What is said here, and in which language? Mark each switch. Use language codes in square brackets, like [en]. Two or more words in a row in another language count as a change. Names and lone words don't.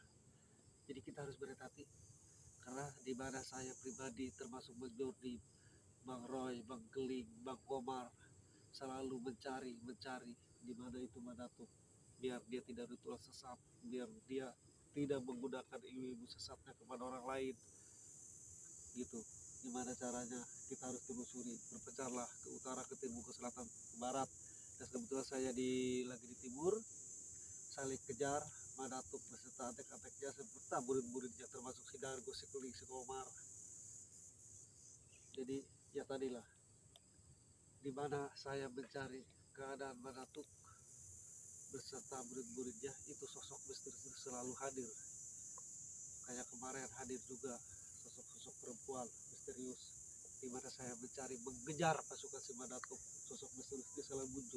[id] Jadi kita harus berhati-hati karena di mana saya pribadi termasuk Bang Jordi, Bang Roy, Bang Keling, Bang Komar selalu mencari di mana itu Madatuk biar dia tidak ritual sesat, biar dia tidak menggunakan ilmu sesatnya kepada orang lain gitu. Gimana caranya kita harus telusuri, berpencarlah ke utara, ke timur, ke selatan, ke barat. Dan kebetulan saya lagi di timur, saling kejar Madatuk beserta antek-anteknya serta murid-muridnya termasuk si Dargo, si Keling, si Komar. Jadi ya tadilah di mana saya mencari keadaan Madatuk beserta murid-muridnya, itu sosok misterius selalu hadir. Kayak kemarin hadir juga sosok-sosok perempuan misterius di mana saya mencari mengejar pasukan si Madatuk, sosok misterius itu selalu muncul.